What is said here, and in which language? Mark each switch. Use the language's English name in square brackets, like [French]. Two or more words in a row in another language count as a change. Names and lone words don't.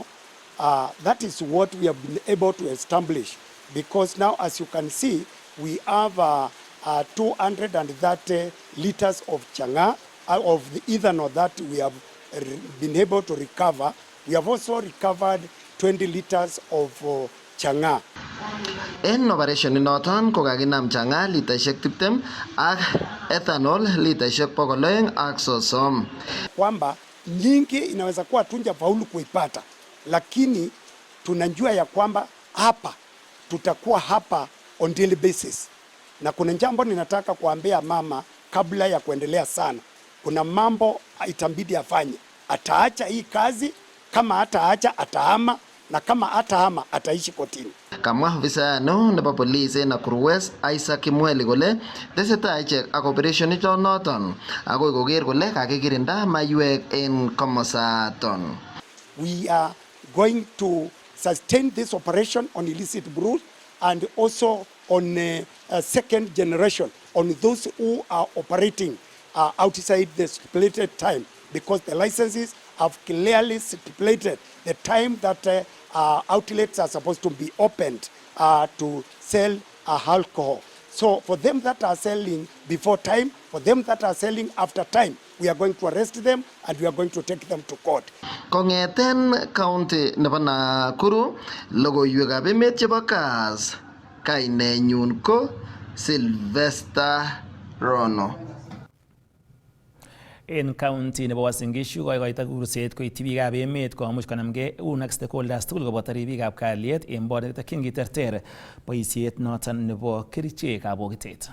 [English] That is what we have been able to establish, because now, as you can see, we have 230 liters of chang'a, of the ethanol that we have been able to recover. We have also recovered 20 liters of chang'a. [Kalenjin] En operation inoton kokakinam chang'a litaishek 20 ak ethanol litaishek 230. [Swahili] Kwamba nyingi inaweza kuwa tunja faulu kuipata, lakini tunajua ya kwamba hapa tutakuwa hapa [English] on daily basis. [Swahili] Na kuna jambo ninataka kuambia mama kabla ya kuendelea sana. Kuna mambo itambidi afanye. Ataacha hii kazi, kama hataacha atahama, na kama hatahama ataishi kotini. [Kalenjin] Kamwa ofisayano nebo police en Nakuru West Isaac Kimweli kole tesetai ichek ak operation itonoton akoi koker kole kakikirinda maiywek en komosaton. [English] We are going to sustain this operation on illicit brews and also on a second generation, on those who are operating outside the stipulated time, because the licenses have clearly stipulated the time that outlets are supposed to be opened to sell alcohol. So for them that are selling before time, for them that are selling after time, we are going to arrest them and we are going to take them to court. [Kalenjin] Kongeten county nebo Nakuru, logoiywekab emet chebo Kass, kainenyun ko Sylvester Rono. En county nebo Uasin Gishu koikoito kurset koityi biikab emet komuch konamgei eun ak stakeholders tugul koboto ribikab kalyet en bordet takyin kiterter boisiet noton nebo kerichekab bokitet.